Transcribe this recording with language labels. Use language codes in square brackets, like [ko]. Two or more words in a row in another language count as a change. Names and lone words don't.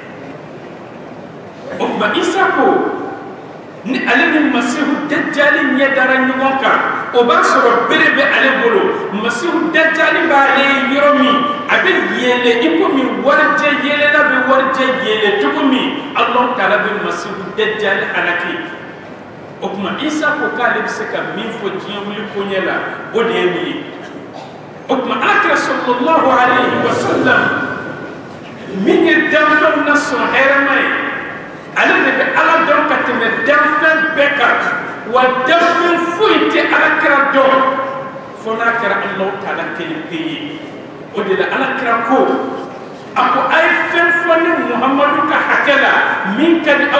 [bm] o tuma Isa ko ni ale ni masihu dajjali ɲɛ dara ɲɔgɔn kan o b'a sɔrɔ bere bɛ ale bolo masihu dajjali b'ale yɔrɔ min a bɛ yɛlɛ i komi warijɛ yɛlɛla bɛ warijɛ yɛlɛ cogo min Alahu Taala bɛ masihu dajjali halaki o tuma Isa ko k'ale bɛ se ka min fɔ diɲɛ wuli koɲɛ la o de ye nin ye o tuma Alakira [ar] صلى الله عليه و [bm] sallam min ye danfɛnw na sɔn hɛrɛma ye ale de bɛ Ala dɔn ka tɛmɛ danfɛn bɛɛ kan wa danfɛn foyi tɛ Alakira dɔn fo n'a kɛra Alahu Taala kelen pe ye o de la Alakira ko a ko a ye fɛn fɔ ni Muhamadu ka hakɛ la min ka di